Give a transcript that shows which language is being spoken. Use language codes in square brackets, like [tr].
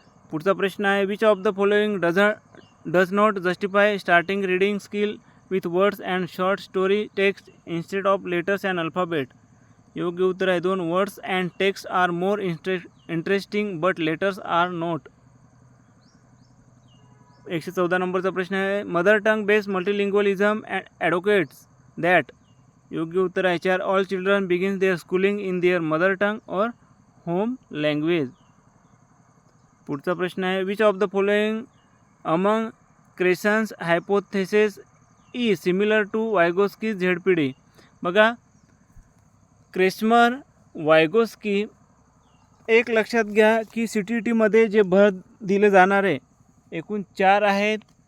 [mr] पुढचा प्रश्न आहे [en] Which of the following does not justify starting reading skill with words and short story text instead of letters and alphabet. [mr] योग्य उत्तर आहे 2. [en] Words and text are more interesting but letters are not. [mr] 114 नंबरचा प्रश्न आहे [en] Mother tongue based multilingualism advocates that. [mr] योग्य उत्तर आहे 4. [en] All children begins their schooling in their mother tongue or home language. [mr] पुढचा प्रश्न आहे [en] Which of the following among Krashen's hypothesis is similar to Vygotsky ZPD. [mr] बघा क्रेस्मर वायगोस्की एक लक्षात घ्या की CTETमध्ये जे भर दिले जाणारे एकूण 4 आहेत.